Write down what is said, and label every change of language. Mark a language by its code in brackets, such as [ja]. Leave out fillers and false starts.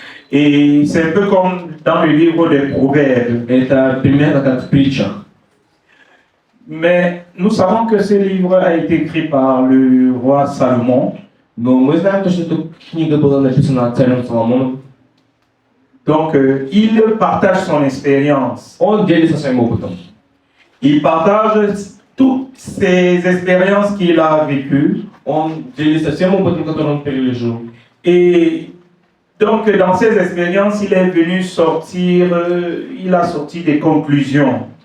[fr] Et c'est un peu comme dans le livre des Proverbes. [ru] Это примерно как в притчах. [fr] Mais nous savons que ce livre a été écrit par le roi Salomon. [ru] Но мы знаем, что эта книга была написана царем Соломоном. [fr] Donc, il partage son expérience. [ru] Он делится своим опытом. [fr] Il partage toutes ces expériences qu'il a vécues. [ru] Он делится всем опытом, который он пережил. [fr] Et donc, dans ces expériences, il est venu sortir, il a sorti des conclusions.